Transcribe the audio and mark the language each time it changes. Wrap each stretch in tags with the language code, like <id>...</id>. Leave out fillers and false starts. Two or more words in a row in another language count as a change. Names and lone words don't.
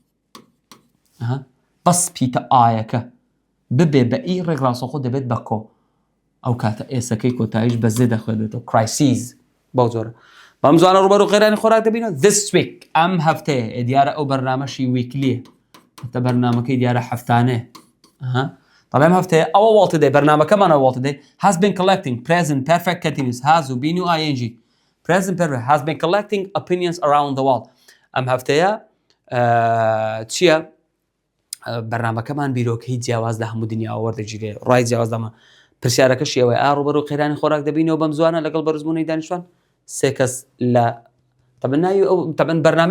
<ckb>بەس پیتە ئایەکە ببێ بە ئی ڕێکڕاستەخۆ دەبێت بە کۆ ئەو کاتە ئێسەکەی کۆتاییش بەزێ دەخوێنێتەوە کرایسیز بەو جۆرە بەم زوانە ڕوبەڕووی قەیرانی خۆراک دەبینەوە</ckb> <en>this week</en> <ckb>ئەم هەفتەیە دیارە ئەو بەرنامەشی ویکلیە هەتە بەرنامەکەی دیارە هەفتانەیە طەڵێم هەفتەیە ئەوە</ckb> <en>Walt Today بەرنامەکەمانە Walt Today has been collecting present perfect continuous has</en> <ckb>و been و</ckb> <en>ing present perfect has been collecting opinions around the world</en> <ckb>ئەم هەفتەیە چییە بەرنامەکەمان بیرۆکەی جیاواز لە هەموو دنیا وەردەگیرێ ڕای جیاوازدەمە پرسیارەکەشی ئەوەی ئا ڕوبەڕووی قەیرانی خۆراک دەبینەوە بەم زوانە لەگەڵ بەرزبوونەی دانیشتوان سێ کەس لە تەبەن بەرنامەی</ckb>